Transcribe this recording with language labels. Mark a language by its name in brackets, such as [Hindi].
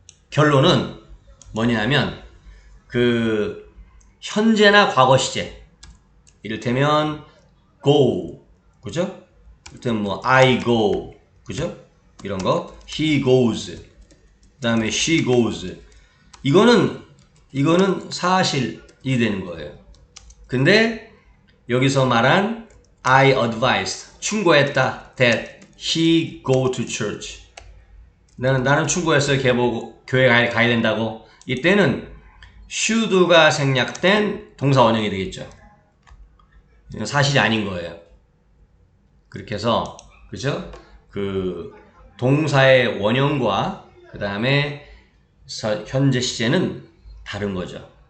[Korean] 결론은 뭐냐면 그 현재나 과거 시제, 이를테면 go, 그죠? 이를테면 뭐 I go, 그죠? 이런 거 he goes, 그 다음에 she goes. 이거는 사실이 되는 거예요. [English] 근데 여기서 말한 I advised, 충고했다, that he go to church. [Korean] 나는 충고했어요. 교회 가야 된다고. 이때는 should가 생략된 동사 원형이 되겠죠. 이건 사실이 아닌 거예요. 그렇게 해서, 그죠? 그 동사의 원형과 그 다음에 현재 시제는 다른 거죠.